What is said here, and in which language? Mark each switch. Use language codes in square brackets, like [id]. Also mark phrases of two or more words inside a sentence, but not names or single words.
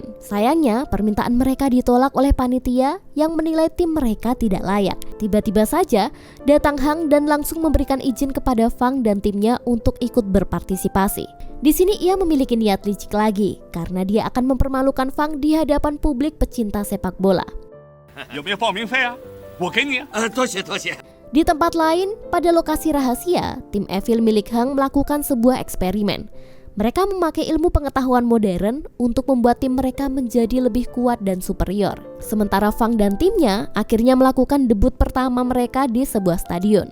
[id] Sayangnya, permintaan mereka ditolak oleh panitia yang menilai tim mereka tidak layak. Tiba-tiba saja, datang Hang dan langsung memberikan izin kepada Fang dan timnya untuk ikut berpartisipasi. Di sini ia memiliki niat licik lagi, karena dia akan mempermalukan Fang di hadapan publik pecinta sepak bola. [zh] 有没有报名费啊？我给你。多谢多谢。 [id] Di tempat lain, pada lokasi rahasia, tim Evil milik Hang melakukan sebuah eksperimen. Mereka memakai ilmu pengetahuan modern untuk membuat tim mereka menjadi lebih kuat dan superior. Sementara Fang dan timnya akhirnya melakukan debut pertama mereka di sebuah stadion.